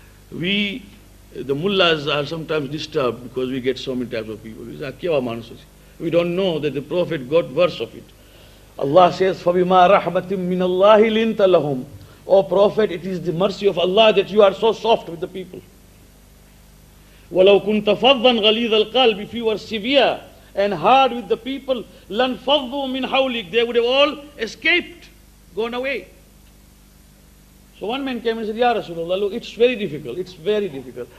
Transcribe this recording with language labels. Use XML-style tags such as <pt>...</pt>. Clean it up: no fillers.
<en>The mullahs are sometimes disturbed because we get so many types of people. We don't know that the Prophet got verse of it.</en> <ar>Allah says, فَبِمَا رَحْمَةٍ مِّنَ اللَّهِ لِنْتَ لَهُمْ.</ar> <en>O Prophet, it is the mercy of Allah that you are so soft with the people.</en> <ar>وَلَوْ كُنْتَ فَضًّا غَلِيظَ الْقَلْبِ.</ar> <en>If you were severe and hard with the people,</en> <ar>لَنْ فَضُّوا مِنْ حَوْلِكَ.</ar> <en>They would have all escaped, gone away. So one man came and said, Ya Rasulullah, look, it's very difficult. It's very difficult.</en>